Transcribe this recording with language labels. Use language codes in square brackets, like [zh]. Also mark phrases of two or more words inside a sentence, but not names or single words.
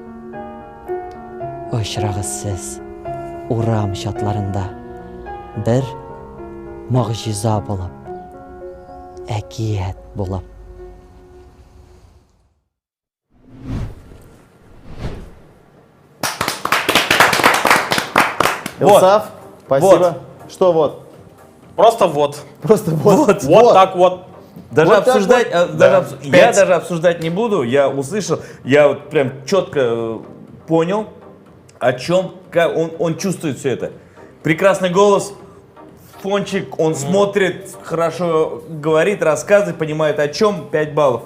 [tt] Очрагыз сез урам шатларында бер мөгъҗиза булып, әкият булып. [ru] Илсаф, спасибо. Что вот? Просто вот. Просто вот. Вот так вот. Даже Вот так обсуждать, вот. я даже обсуждать не буду. Я услышал, я вот прям четко понял, о чем, как он чувствует все это. Прекрасный голос, фончик, он смотрит, хорошо говорит, рассказывает, понимает о чем, 5 баллов.